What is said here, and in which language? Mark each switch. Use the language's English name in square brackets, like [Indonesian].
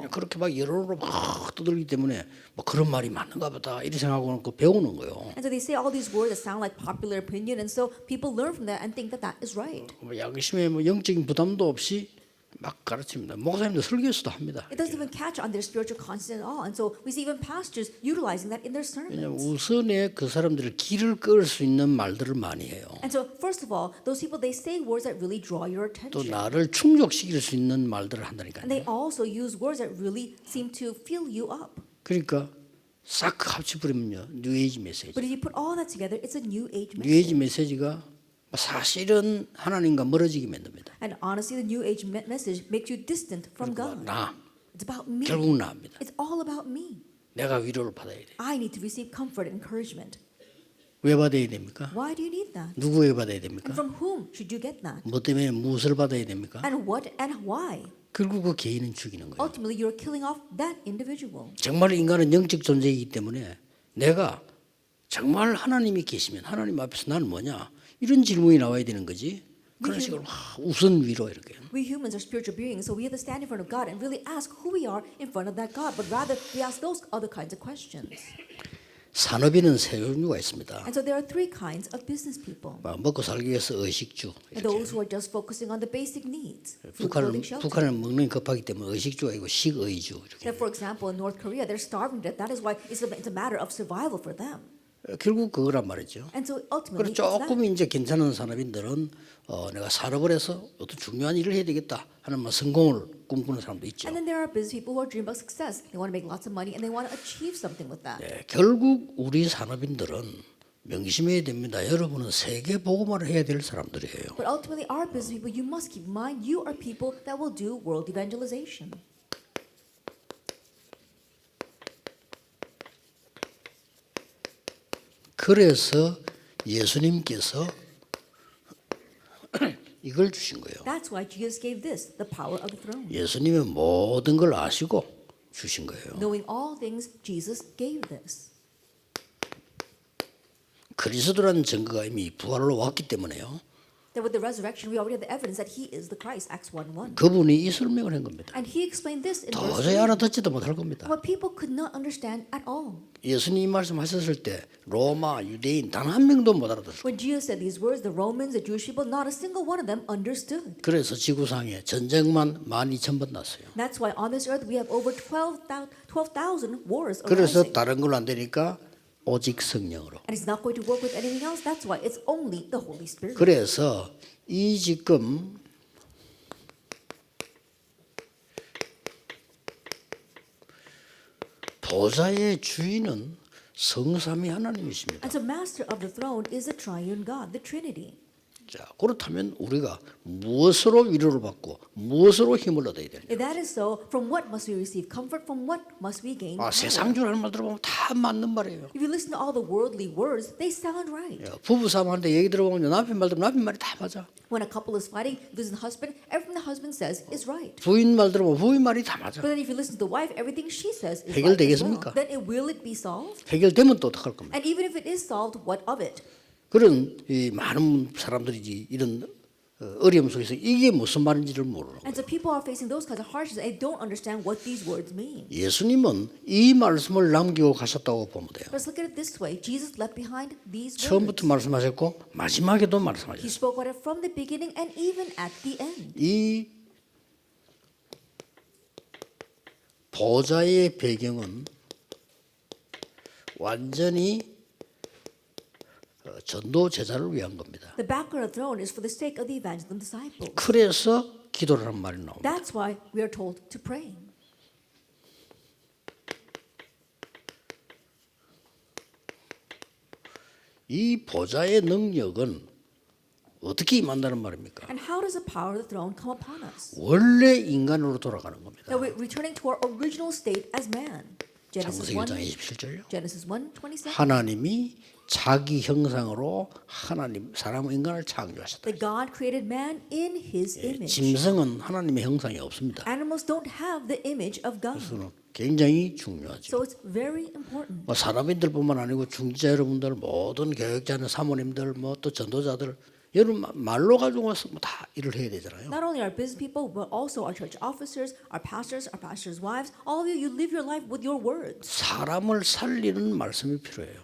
[Korean] 그냥 그렇게 막 여론으로 막 떠들기 때문에 뭐 그런 말이 맞는가 보다 이렇게 생각하고 그 배우는 거예요. [English] And so they say all these words that sound like popular opinion, and so people learn from that and think that that is right. [Korean] 뭐 양심에 뭐 영적인 부담도 없이 막 가르칩니다. 목사님도 설교수도 합니다. [English] It doesn't even catch on their spiritual conscience at all. And so we see even pastors utilizing that in their [Korean] 왜냐하면 [English] sermons. [Korean] 우선에 그 사람들을 길을 끌 수 있는 말들을 많이 해요. [English] And so first of all, those people, they say words that really draw your [Korean] 또 [English] attention. [Korean] 나를 충족시킬 수 있는 말들을 한다니까요. [English] And they also use words that really seem to fill you up. [Korean] 그러니까 싹 합쳐버리면요. 뉴에이지 메시지. [English] But if you put all that together, it's a new age [Korean] 뉴에이지 [English] message. [Korean] 메시지가 사실은 하나님과 멀어지게 만듭니다. [English] And honestly, the new age message makes you distant from God. [Korean] 나 [English] It's about me. [Korean] 결국 나입니다. [English] It's all about me. [Korean] 내가 위로를 받아야 돼. [English] I need to receive comfort and encouragement. [Korean] 왜 받아야 됩니까? [English] Why do you need that? [Korean] 누구에게 받아야 [English] And [Korean] 됩니까? [English] from whom should you get that? [Korean] 뭐 때문에 무엇을 받아야 됩니까? [English] And what and why? [Korean] 결국 그 개인은 죽이는 거예요. [English] Ultimately, you're killing off that individual. [Korean] 정말 인간은 영적 존재이기 때문에 내가 정말 하나님이 계시면 하나님 앞에서 나는 뭐냐? 이런 질문이 나와야 되는 거지. 그런 식으로 막 우선 위로 이렇게. [English] We humans are spiritual beings, so we have to stand in front of God and really ask who we are in front of that God. But rather, we ask those other kinds of questions. [Korean] 산업인은 세 종류가 있습니다. [English] And so there are three kinds of business people. [Korean] 먹고 살기 위해서 의식주. [English] And those who are just focusing on the basic needs. Food, [Korean] 북한은 [English] clothing, shelter. [Korean] 북한은 먹는 게 급하기 때문에 의식주가 아니고 식의주 이렇게. [English] That, for example, in North Korea, they're starving to death. That is why it's a matter of survival for them. [Korean] 결국 그거란 말이죠. [English] And so [Korean] 그리고 [English] ultimately, it's that. [Korean] 조금 이제 괜찮은 산업인들은 내가 산업을 해서 어떤 중요한 일을 해야 되겠다 하는 성공을 꿈꾸는 사람도 있죠. [English] And then there are business people who are dreaming about success. They want to make lots of money and they want to achieve something with that. [Korean] 결국 우리 산업인들은 명심해야 됩니다. 여러분은 세계 복음화를 해야 될 사람들이에요. [English] But ultimately, our business people, you must keep in mind, you are people that will do world evangelization. [Korean] 그래서 예수님께서 이걸 주신 거예요. [English] That's why Jesus gave this, the power of the throne. [Korean] 예수님은 모든 걸 아시고 주신 거예요. [English] Knowing all things, Jesus gave this. [Korean] 그리스도라는 증거가 이미 부활로 왔기 때문에요. [English] That with the resurrection, we already have the evidence that He is the Christ, Acts 1:1. [Korean] 그분이 이 설명을 한 겁니다. [English] And He explained this in verse [Korean] 도저히 [English] 3. [Korean] 알아듣지도 못할 겁니다. [English] What people could not understand at all. [Korean] 예수님 말씀하셨을 때 로마, 유대인 단 한 명도 못 알아들었어요. [English] When Jesus said these words, the Romans, the Jewish people, not a single one of them understood. [Korean] 그래서 지구상에 전쟁만 12,000번 났어요. [English] That's why on this earth we have over 12,000 wars [Korean] 그래서 [English] arising. [Korean] 다른 걸 안 되니까 오직 성령으로. [English] And it's not going to work with anything else. That's why it's only the Holy Spirit. [Korean] 그래서 이 지금 보좌의 주인은 성삼위 하나님이십니다. [English] And so master of the throne is the triune God, the Trinity. [Korean] 자, 그렇다면 우리가 무엇으로 위로를 받고 무엇으로 힘을 얻어야 되냐? [English] If that is so, from what must we receive comfort? From what must we gain power? [Korean] 세상 줄 하는 말 들어보면 다 맞는 말이에요. [English] If you listen to all the worldly words, they sound right. [Korean] 부부 싸움하는데 얘기 들어보면 남편 말 들으면 남편 말이 다 맞아. [English] When a couple is fighting, listen to the husband, everything the husband says is right. [Korean] 부인 말 들으면 부인 말이 다 맞아. [English] But then if you listen to the wife, everything she says is right as well. [Korean] 해결되겠습니까? [English] Then will it be solved? [Korean] 해결되면 또 어떡할 겁니까? [English] And even if it is solved, what of it? [Korean] 그런 이 많은 사람들이 이런 어려움 속에서 이게 무슨 말인지를 모르는 [English] And so people are facing those kinds of hardships and they don't understand what these words mean. [Korean] 예수님은 이 말씀을 남기고 가셨다고 보면 돼요. [English] Let's look at it this way. Jesus left behind these words. [Korean] 처음부터 말씀하셨고 마지막에도 [English] He [Korean] 말씀하셨어요. [English] spoke about it from the beginning and even at the end. [Korean] 이 보좌의 배경은 완전히 전도 제자를 위한 겁니다. [English] The background of the throne is for the sake of the evangelism disciples. [Korean] 그래서 기도라는 말이 나옵니다. [English] That's why we are told to pray. [Korean] 이 보좌의 능력은 어떻게 임한다는 말입니까? [English] And how does the power of the throne come upon us? [Korean] 원래 인간으로 돌아가는 겁니다. [English] That we're returning to our original state as man. Genesis [Korean] 창세기 1장 [English] 1, [Korean] 27절요. [English] Genesis 1:27. [Korean] 하나님이 자기 형상으로 하나님 사람 인간을 창조하셨다. [English] That God created man in His image. [Korean] 짐승은 하나님의 형상이 없습니다. [English] Animals don't have the image of God. [Korean] 그래서 굉장히 중요하죠. [English] So it's very important. [Korean] 사람인들뿐만 아니고 중지자 여러분들, 모든 교육자는 사모님들, 또 전도자들, 여러분 말로 가지고 와서 다 일을 해야 되잖아요. [English] Not only our business people, but also our church officers, our pastors' wives. All of you live your life with your words. [Korean] 사람을 살리는 말씀이 필요해요.